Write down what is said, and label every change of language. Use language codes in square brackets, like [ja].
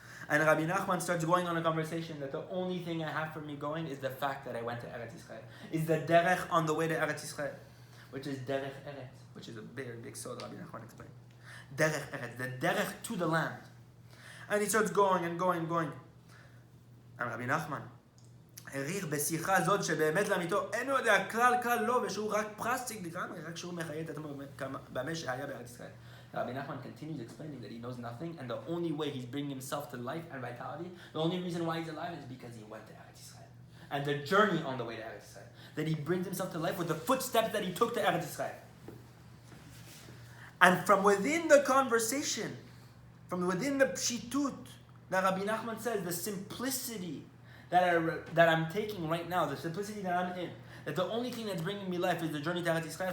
[en] And Rabbi נחman starts going on a conversation that the only thing I have for me going is the fact that I went to Eretz Israel. Is the derech on the way to Eretz Israel, which is derech Eretz, which is a very big sod, Rabbi נחman explained. Derech Eretz, the derech to the land. And he starts going and going and going. [he] And Rabbi נחman, העריך בשיחה זאת שבאמת לאמיתו אינו יודע כלל לא ושהוא רק פרסטיק לגמרי, רק שהוא מחיה את עצמו במה שהיה בארץ ישראל. [en] Rabbi נחman continues explaining that he knows nothing, and the only way he's bringing himself to life and vitality, the only reason why he's alive is because he went to Eretz Israel. And the journey on the way to Eretz Israel. That he brings himself to life with the footsteps that he took to Eretz Israel. And from within the conversation, from within the pshitut, that Rabbi נחman says, the simplicity that I'm taking right now, the simplicity that I'm in, that the only thing that's bringing me life is the journey to Eretz Israel.